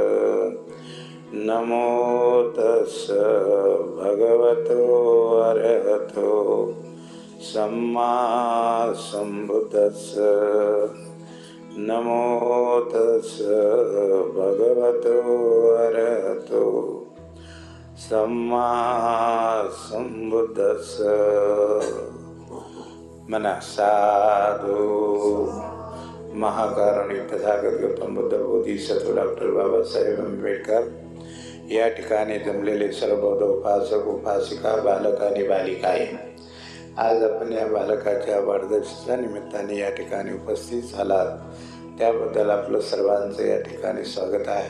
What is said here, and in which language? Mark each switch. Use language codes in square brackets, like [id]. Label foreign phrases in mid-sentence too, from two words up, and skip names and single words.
[pi] नमो तस्स भगवतो अरहतो सम्मा संबुद्धस्स नमो तस्स भगवतो अरहतो सम्मा संबुद्धस्स। [mr] मना साधु महाकारुणिक तथागत गौतम बुद्ध बोधिसत्व डॉक्टर बाबा साहेब आंबेडकर या ठिकाणी जमलेले सर्व बौद्ध उपासक उपासिका बालक आणि बालिकाए आज आपण या बालकाच्या वाढदिवसाच्या निमित्ताने या ठिकाणी उपस्थित झालात, त्याबद्दल आपलं सर्वांचं या ठिकाणी स्वागत आहे.